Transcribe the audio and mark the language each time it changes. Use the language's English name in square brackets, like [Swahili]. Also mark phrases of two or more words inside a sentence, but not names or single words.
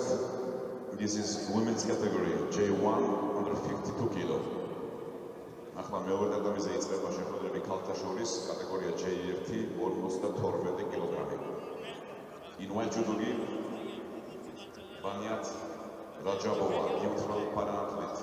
[English] This is women's category, J1 under 52 kilo. [Georgian] ახლა მეორე ტატამიზე იწყება შეხვედრები ქალთა შორის, კატეგორია J1 52 კილოგრამი. [English] In white judogi, Vanyat Rajabova, neutral para athlete.